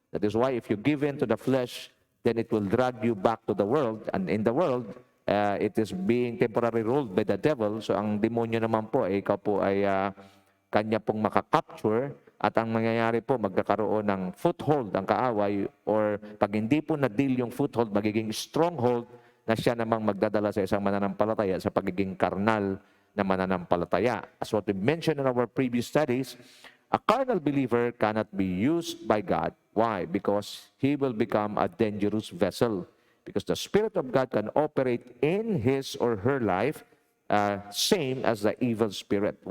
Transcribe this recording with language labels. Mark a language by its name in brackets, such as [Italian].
[English] That is why if you give in to the flesh, then it will drag you back to the world, and in the world, it is being temporarily ruled by the devil. [Filipino] So ang demonyo naman po, ikaw po ay kanya pong makakapture, at ang mangyayari po, magkakaroon ng foothold ang kaaway, or pag hindi po na-deal yung foothold, magiging stronghold na siya namang magdadala sa isang mananampalataya sa pagiging karnal na mananampalataya. [English] As what we mentioned in our previous studies, a carnal believer cannot be used by God. Why? Because he will become a dangerous vessel. Because the Spirit of God can operate in his or her life same as the evil spirit.